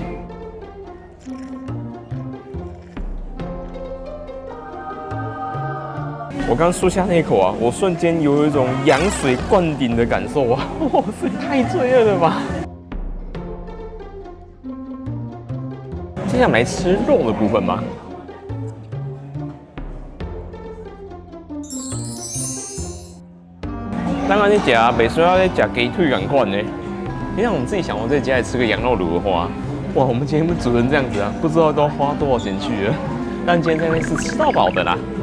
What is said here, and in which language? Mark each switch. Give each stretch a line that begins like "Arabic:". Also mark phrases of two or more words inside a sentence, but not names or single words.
Chinese: 我剛漱下那一口啊，我瞬間有一種羊水灌頂的感受啊！哇塞，太罪惡了吧！接下來來吃肉的部分吧。當然你吃袂需要咧吃雞腿同款呢。你讓我們自己想，我在家裡吃個羊肉爐的話，哇，我們今天煮成這樣子啊，不知道都要花多少錢去了。但今天這邊是吃到飽的啦。